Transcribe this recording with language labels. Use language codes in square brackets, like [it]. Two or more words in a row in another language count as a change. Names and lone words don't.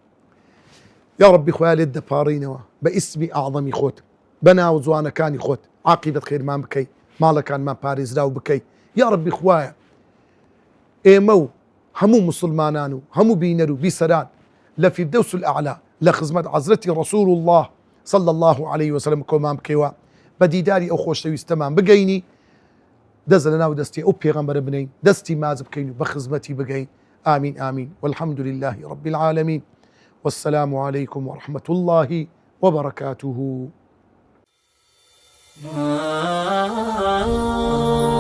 [ckb] یا ڕەبی خۆیان لێت دەپاڕینەوە بە ئیسمی ئاعظەمی خۆت بە ناو جوانەکانی خۆت عاقیبەت خێرمان بکەی ماڵەکانمان پارێزراو بکەی یا ڕەبی خوایە ئێمە و هەموو مسلمانان و هەموو بینەر و بیسەران لە [ar] فیردەوس الأعلا [ckb] لە خزمەت حەزرەتی ڕەسوول الله [ar] صلى الله عليه وسلم [ckb] کۆمان بکەیەوە بە دیداری ئەو خۆشەویستەمان بگەینی دەست لە ناو دەستی ئەو پێغەمبەرە بنین دەستی ماز بکەین و بە خزمەتی بگەین [ar] آمين آمين والحمد لله رب العالمين والسلام عليكم ورحمة الله وبركاته